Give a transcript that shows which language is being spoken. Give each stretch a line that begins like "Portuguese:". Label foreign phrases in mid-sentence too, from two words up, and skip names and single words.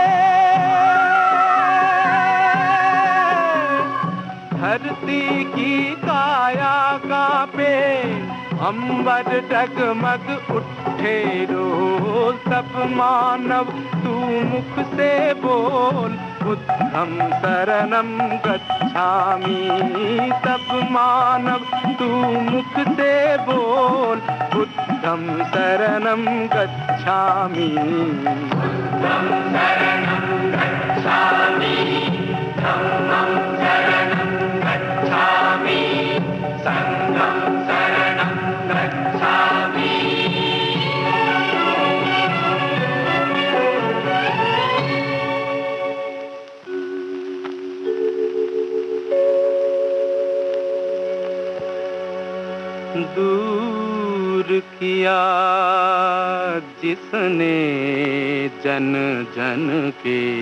Hindi: धरती की काया कांपे, अंबर डगमग उठे रोल, सब मानव तू मुख से बोल,
Pali: बुद्धं शरणं गच्छामि,
Hindi: सब मानव तू मुख से बोल,
Pali: बुद्धं शरणं गच्छामि, बुद्धं शरणं गच्छामि, धम्मं शरणं गच्छामि, संघं शरणं गच्छामि।
Hindi: दूर किया जिसने जन जन के